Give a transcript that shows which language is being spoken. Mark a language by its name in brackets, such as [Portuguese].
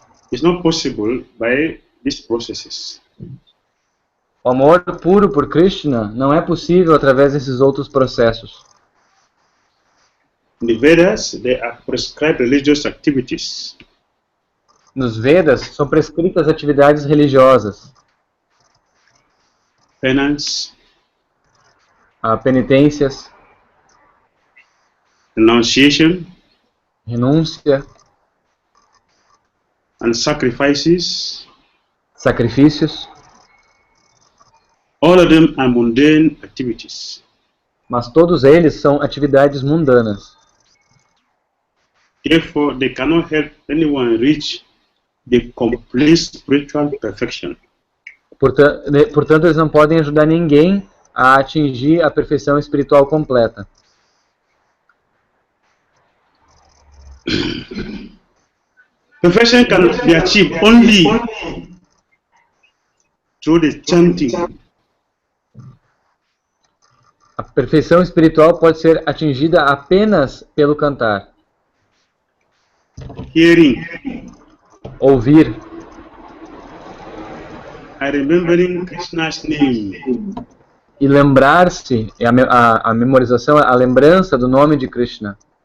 [English] It's not possible by these processes. [Portuguese] O amor puro por Krishna não é possível através desses outros processos. [English] In the Vedas, there are prescribed religious activities. [Portuguese] Nos Vedas são prescritas atividades religiosas. [English] Penance, [Portuguese] penitências, [English] renunciation, [Portuguese] renúncia, [English] and sacrifices. [Portuguese] sacrifícios. [English] All of them are mundane activities. [Portuguese] Mas todos eles são atividades mundanas. [English] Therefore, they cannot help anyone reach the complete spiritual perfection. [Portuguese] Portanto, eles não podem ajudar ninguém a atingir a perfeição espiritual completa. [English] Perfection can be achieved only through the chanting. [Portuguese] A perfeição espiritual pode ser atingida apenas pelo cantar. [English] Hearing. [Portuguese] Ouvir. [English] Remembering Krishna's name. [Portuguese] E lembrar-se, a memorização, a lembrança do nome de Krishna.